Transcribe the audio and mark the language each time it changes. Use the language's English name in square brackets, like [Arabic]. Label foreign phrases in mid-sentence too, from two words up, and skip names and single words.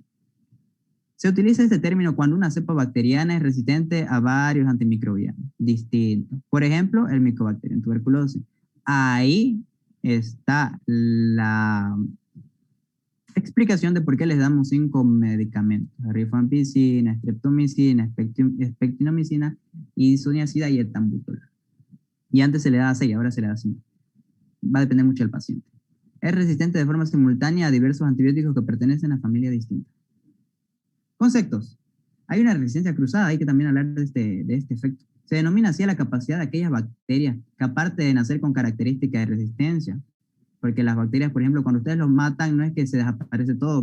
[Spanish] Se utiliza este término cuando una cepa bacteriana es resistente a varios antimicrobianos distintos. Por ejemplo, el Mycobacterium tuberculosis. Ahí está la explicación de por qué les damos 5 medicamentos: rifampicina, streptomicina, spectinomicina, isoniazida y etambutol. Y antes se le daba 6, ahora se le da 5. Va a depender mucho del paciente. Es resistente de forma simultánea a diversos antibióticos que pertenecen a familias distintas. Conceptos. Hay una resistencia cruzada, hay que también hablar de este efecto. Se denomina así a la capacidad de aquellas bacterias que, aparte de nacer con características de resistencia, porque las bacterias, por ejemplo, cuando ustedes los matan, no es que se desaparece todo.